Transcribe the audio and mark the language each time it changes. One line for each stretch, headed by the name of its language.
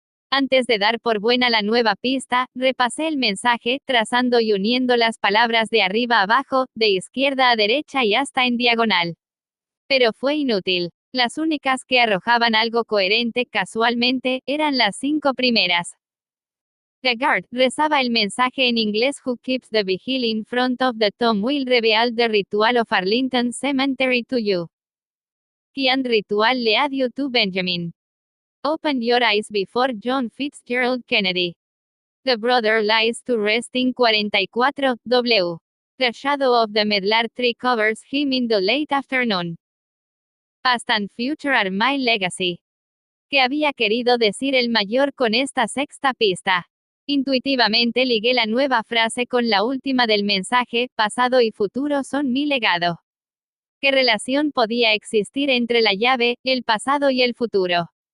Spanish: Antes de dar por buena la nueva pista, repasé el mensaje, trazando y uniendo las palabras de arriba a abajo, de izquierda a derecha y hasta en diagonal. Pero fue inútil. Las únicas que arrojaban algo coherente, casualmente, eran las 5 primeras.
English: The guard,
Spanish: rezaba el mensaje en inglés.
English: Who keeps the vigil in front of the tomb will reveal the ritual of Arlington Cemetery to you. Quién ritual le adieu to Benjamin. Open your eyes before John Fitzgerald Kennedy. The brother lies to rest in 44 W. The shadow of the medlar tree covers him in the late afternoon. Past and future are my legacy.
Spanish: ¿Qué había querido decir el mayor con esta sexta pista? Intuitivamente ligué la nueva frase con la última del mensaje, pasado y futuro son mi legado. ¿Qué relación podía existir entre la llave, el pasado y el futuro?